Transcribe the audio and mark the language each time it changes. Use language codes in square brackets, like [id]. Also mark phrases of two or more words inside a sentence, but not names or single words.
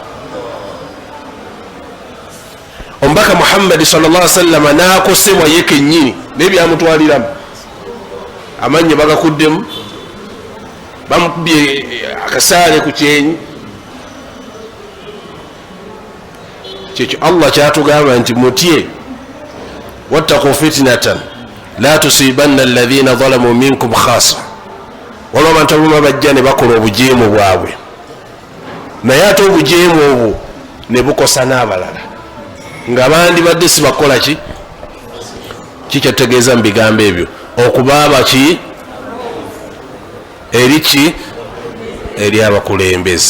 [lg] Omubaka Muhammad [ar] صلى الله عليه وسلم [lg] n'akosebwa ye kennyini n'ebyamutwaliramu, amannyo bagakuddemu, bamukubye akasaale ku kyenyi. Kyekyo Allah kyatugamba nti mutye, [ar] واتقوا فتنة لا تصيبن الذين ظلموا منكم خاصة. [lg] Waliwo abantu abamu bajja ne bakola obujeemu bwabwe, naye ate obujeemu obwo ne bukosa n'abalala nga bandibadde sibakola ki. Kikyategeeza mu bigambo ebyo okuba abaki eri ki, eri abakulembeze.